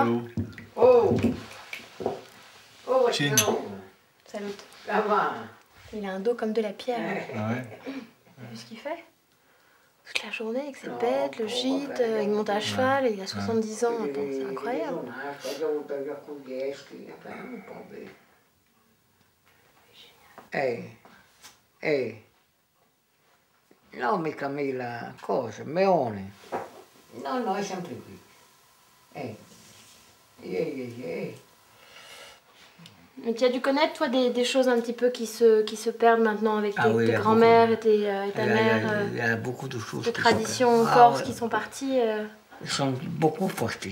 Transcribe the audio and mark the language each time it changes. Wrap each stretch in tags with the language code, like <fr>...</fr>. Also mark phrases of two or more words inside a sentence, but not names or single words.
<fr>Oh! Oh, Chin. Salute. Ça va? Il a un dos comme de la pierre. Ah ouais. T'as vu ce qu'il fait? Toute la journée avec ses bêtes, le gîte, il monte à cheval, et il a 70 ans maintenant, c'est incroyable.</fr> <co>Non, mica mille cose, meone. No, no, è sempre qui.</co> <fr>Mais tu as dû connaître, toi, des choses un petit peu qui se perdent maintenant avec tes, oui, tes il y a grands-mères beaucoup. et ta mère. Il y a beaucoup de choses. Des qui traditions sont- corses ouais. qui sont parties. Ils sont beaucoup partis.</fr>